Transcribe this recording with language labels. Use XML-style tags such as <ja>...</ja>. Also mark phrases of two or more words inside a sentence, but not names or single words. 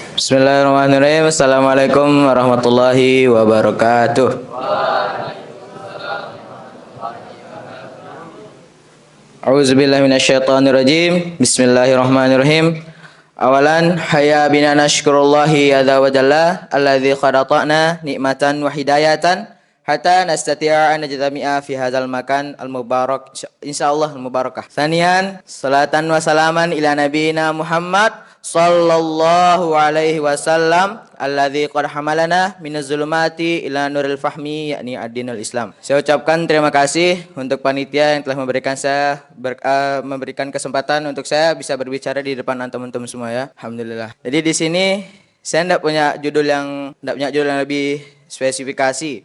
<ar>بسم الله الرحمن الرحيم. السلام عليكم ورحمة الله وبركاته. أعوذ بالله من الشيطان الرجيم. بسم الله الرحمن الرحيم. أولا هيا بنا نشكر الله عز وجل الذي خلقنا نعمة وهداية حتى نستطيع أن نجتمع في هذا المكان المبارك إن شاء الله المباركة. ثانيا صلاة وسلاما إلى نبينا محمد صلى الله عليه وسلم الذي قد حملنا من الظلمات إلى نور الفهم يعني الدين الإسلام.</ar> <id>Saya ucapkan terima kasih untuk panitia yang telah memberikan kesempatan untuk saya bisa berbicara di depan antum-antum semua ya. Alhamdulillah. Jadi di sini saya tidak punya judul yang lebih spesifikasi.</id>